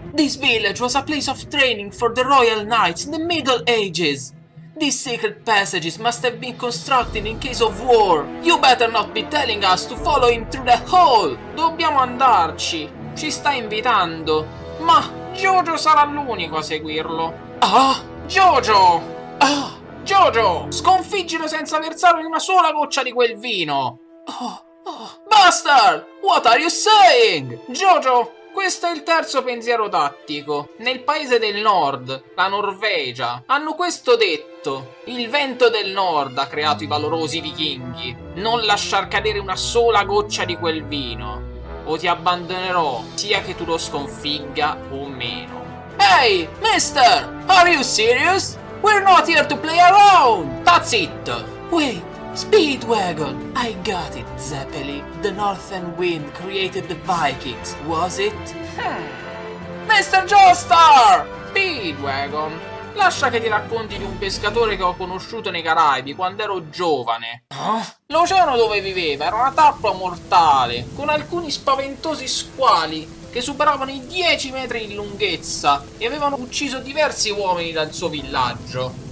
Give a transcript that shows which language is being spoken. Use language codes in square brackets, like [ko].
[en] This village was a place of training for the royal knights in the Middle Ages. These secret passages must have been constructed in case of war. You better not be telling us to follow him through the hole. [it] Dobbiamo andarci. Ci sta invitando. Ma JoJo sarà l'unico a seguirlo. JoJo! JoJo! Sconfiggilo senza versare una sola goccia di quel vino. [en] Bastard! What are you saying? [it] JoJo, questo è il terzo pensiero tattico. Nel paese del nord, la Norvegia, hanno questo detto: il vento del nord ha creato i valorosi vichinghi. Non lasciar cadere una sola goccia di quel vino, o ti abbandonerò, sia che tu lo sconfigga o meno. [en] Hey, mister! Are you serious? We're not here to play around! That's it! Wait, Speedwagon! I got it, Zeppeli. The northern wind created the Vikings, was it? Mr. Joestar! [it] Speedwagon, lascia che ti racconti di un pescatore che ho conosciuto nei Caraibi quando ero giovane. L'oceano dove viveva era una tappa mortale, con alcuni spaventosi squali che superavano i 10 metri in lunghezza e avevano ucciso diversi uomini dal suo villaggio.